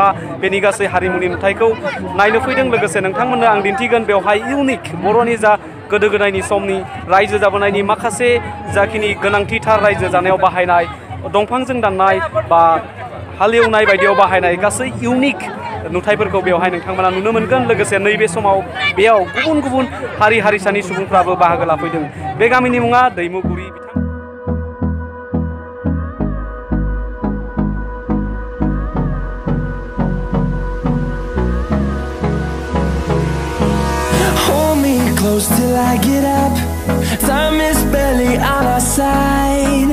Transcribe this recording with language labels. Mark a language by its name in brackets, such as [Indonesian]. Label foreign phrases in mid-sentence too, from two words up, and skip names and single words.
[Bodo] बेनि गासै हारिमुनि नुथायखौ नायनो फैदों लोगोसे नोंथांमोननो आं दिन्थिगोन बेवहाय इउनिक बर'नि जा गोदो गोदायनि समनि रायजो जाबोनायनि माखासे जाखिनि गोनांथिथार रायजो जानायाव बाहायनाय दंफांजों दाननाय बा हालेवनाय बायदियाव बाहायनाय गासै इउनिक नुथायफोरखौ बेवहाय नोंथांमोना नुनो मोनगोन लोगोसे नैबे समाव बेयाव गुबुन गुबुन हारि हारिसानि सुबुंफ्राबो बाहागो लाफैदों बे गामिनि मुङा दैमुगुरि [English] Close till I get up. Time is barely on our side.